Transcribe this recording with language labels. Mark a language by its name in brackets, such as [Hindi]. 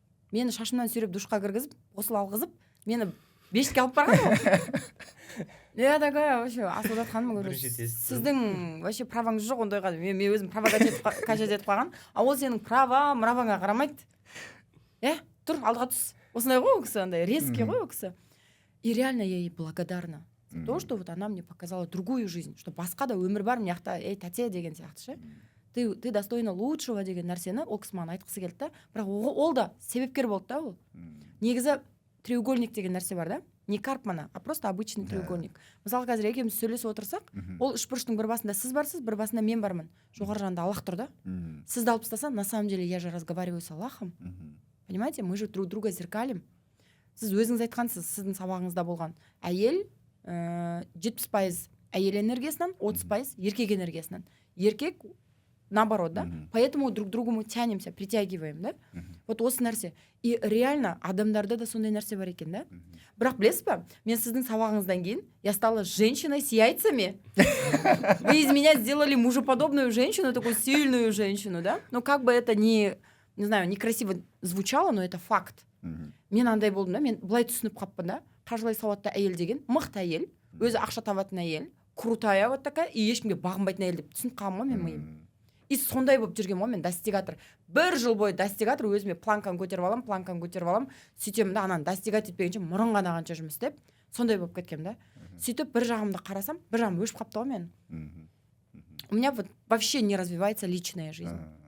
[Kazakh] Мені шашымнан сүйреп душқа кіргізіп, ғұсыл алғызып, мені бешікке алып барған ғой. [Russian] Я такая вообще [Kazakh] Асылзат ханым [Russian] говорю, [Kazakh] сіздің вообще праваңыз жоқ ондайға. Мен өзім правоға качать етіп қалған. А ол сенің мраваңа қарамайды. Тұр, алдыға түс. Осындай ғой ол кісі, андай резкий ғой ол кісі. [Russian] И реально я ей благодарна. За то, что вот она мне показала другую жизнь, что [Kazakh] басқа да өмір бар мияқта, тәте деген сияқты ше. [Russian] Ты достойна лучшего [Kazakh] деген нәрсені ол кісі маған айтқысы келді да, бірақ ол да себепкер болды да ол. [Russian] Негізі треугольник [Kazakh] деген нәрсе бар да, [Russian] не Карпмана, а просто обычный треугольник. [Kazakh] Мысалы қазір екеуміз сөйлесіп отырсақ, ол үшбұрыштың бір басында сіз барсыз, бір басында мен бармын. Жоғары жағында Аллах тұр да. Сізді алып тастасам, [Russian] на самом деле я же разговариваю с Аллахом. Понимаете, мы же друг друга зеркалим. [Kazakh] Сіз өзіңіз айтқансыз, сіздің сабағыңызда болған. Әйел 70% әйел энергиясынан, 30% еркек энергиясынан. Еркек наоборот, да? [Russian] Поэтому друг к другу мы тянемся, притягиваем, да? [Kazakh] Вот осы нәрсе. И реально адамдарда да сондай нәрсе бар екен, да? Бірақ білесіз ба, мен сіздің сабағыңыздан кейін [Russian] я стала женщиной с яйцами. Вы из меня сделали мужеподобную женщину, такую сильную женщину, да? Ну как бы это не знаю, некрасиво звучало, но это факт. [Kazakh] Мен андай болдым да, мен былай түсініп қаппын да, қаржылай сауатты әйел деген мықты әйел, өзі ақша табатын әйел, [Russian] крутая вот такая, [Kazakh] и ешкімге бағынбайтын әйел деп түсініп қалдым ғой мен миым. И сондай болып жүрген ғой мен достигатор. Бір жыл бойы достигатор, өзіме планканы көтеріп алам, сөйтемін да, ананы достигать етпегенше мұрын қанағанша жұмыс істеп, сондай болып кеткем да. Сөйтіп бір жағымды қарасам, бір жағым өшіп қапты ғой мен. [Russian] У меня вот вообще не развивается личная жизнь.